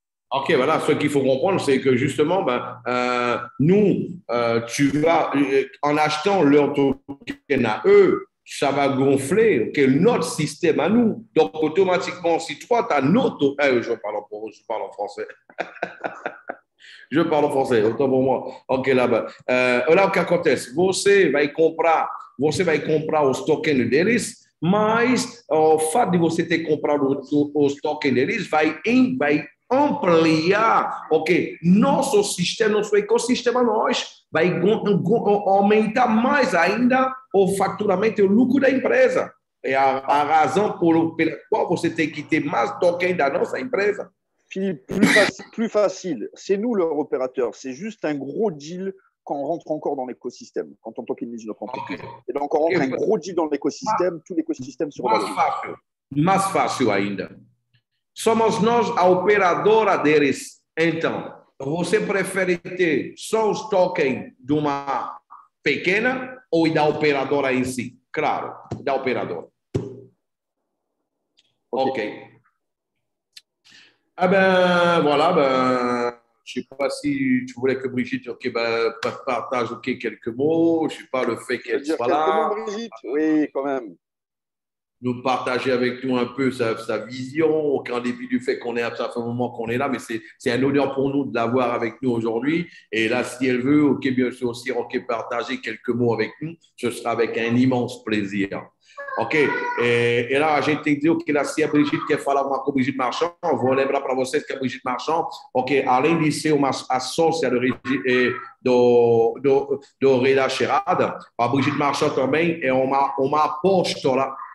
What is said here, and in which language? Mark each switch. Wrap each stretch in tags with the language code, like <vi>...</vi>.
<fr>Ok, voilà, ce qu'il faut comprendre, c'est que justement, nous, tu vas, en achetant leur token à eux, ça va gonfler notre système à nous. Donc, automatiquement, si toi, tu as notre… je parle en français. Je parle en français, autant pour moi. Ok, là-bas.</fr> <pt>Olha o que acontece. Você vai comprar os tokens deles, mas o fato de você ter comprado os tokens deles vai ampliar, nosso sistema, nosso ecossistema, vai aumentar mais ainda o faturamento e o lucro da empresa. É a razão pela qual você tem que ter mais tokens da nossa empresa.</pt> <fr>Philippe, plus facile. C'est nous leur opérateur. C'est juste un gros deal quand on rentre encore dans l'écosystème, quand on tokenise notre entreprise. Et donc, on rentre un gros deal dans l'écosystème, tout l'écosystème se revalorise.</fr> <pt>Mais fácil ainda. Somos nós a operadora deles. Então, você prefere ter só os tokens de uma pequena ou da operadora em si? Claro, da operadora. Ok.</pt> <fr>Ah ben, voilà, je ne sais pas si tu voulais que Brigitte partage quelques mots. Je ne sais pas le fait qu'elle soit là. Quelques mots, Brigitte. Oui, quand même. Nous partager avec nous un peu sa vision, au début du fait qu'on est à un moment qu'on est là, mais c'est un honneur pour nous de l'avoir avec nous aujourd'hui. Et là, si elle veut, bien sûr aussi, partager quelques mots avec nous, ce sera avec un immense plaisir. Ok?</fr> <pt>E lá a gente entendeu que se a Brigitte quer falar uma com a Brigitte Marchand, vou lembrar para vocês que a Brigitte Marchand, além de ser uma sócia do Rei da Cheirada, a Brigitte Marchand também é uma apóstola,</pt>